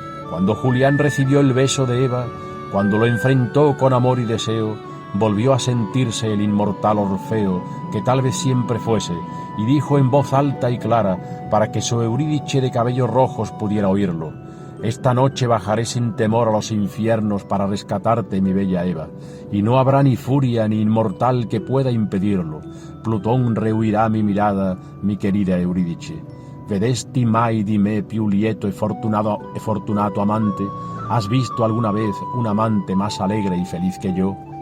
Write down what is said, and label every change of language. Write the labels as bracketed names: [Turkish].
[Spanish] Cuando Julián recibió el beso de Eva, cuando lo enfrentó con amor y deseo, volvió a sentirse el inmortal Orfeo, que tal vez siempre fuese, y dijo en voz alta y clara, para que su Eurídice de cabellos rojos pudiera oírlo: Esta noche bajaré sin temor a los infiernos para rescatarte, mi bella Eva, y no habrá ni furia ni inmortal que pueda impedirlo. Plutón rehuirá mi mirada, mi querida Eurídice. [Italian] Vedesti mai di me più lieto e fortunato amante? [Spanish] ¿Has visto alguna vez un amante más alegre y feliz que yo?